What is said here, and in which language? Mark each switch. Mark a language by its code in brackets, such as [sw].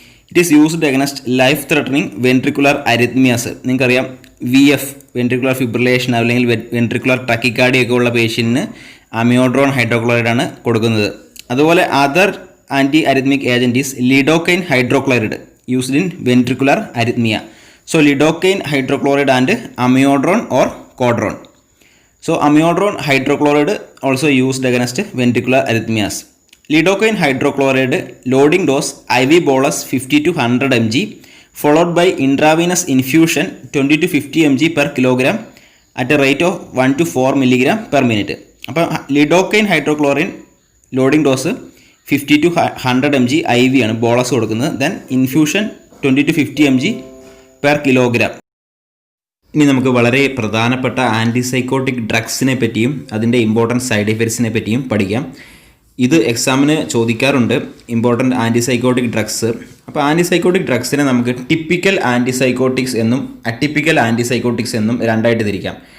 [en] It is used against life-threatening ventricular arrhythmias. [ml] നിങ്ങൾക്കറിയാം VF, ventricular fibrillation അല്ലെങ്കിൽ ventricular tachycardia ഒക്കെ ഉള്ള പേഷ്യൻറ്റിന് അമിയോഡ്രോൺ ഹൈഡ്രോക്ലോറൈഡ് ആണ് കൊടുക്കുന്നത്. [en] അതുപോലെ other anti arrhythmic agent is lidocaine hydrochloride used in ventricular arrhythmia. So lidocaine hydrochloride and amiodarone or cordarone. So amiodarone hydrochloride also used against ventricular arrhythmias. Lidocaine hydrochloride loading dose IV bolus 50 to 100 mg followed by intravenous infusion 20 to 50 mg per kilogram at a rate of 1 to 4 mg per minute. [ml] അപ്പോൾ ലിഡോക്കൈൻ ഹൈഡ്രോക്ലോറിൻ loading dose 50 to 100 mg IV ആണ് bolus കൊടുക്കുന്നത്. [en] Then infusion 20 to 50 mg per kilogram. [ml] ഇനി നമുക്ക് വളരെ പ്രധാനപ്പെട്ട ആൻറ്റിസൈക്കോട്ടിക് ഡ്രഗ്സിനെ പറ്റിയും അതിൻ്റെ important side എഫക്ട്സിനെ പറ്റിയും പഠിക്കാം. ഇത് എക്സാമിന് ചോദിക്കാറുണ്ട്, ഇമ്പോർട്ടൻ്റ് ആൻറ്റിസൈക്കോട്ടിക് ഡ്രഗ്സ്. അപ്പോൾ ആൻറ്റിസൈക്കോട്ടിക് ഡ്രഗ്സിനെ നമുക്ക് ടിപ്പിക്കൽ ആൻറ്റിസൈക്കോട്ടിക്സ് എന്നും അറ്റിപ്പിക്കൽ ആൻറ്റിസൈക്കോട്ടിക്സ് എന്നും രണ്ടായിട്ട് തിരിക്കാം.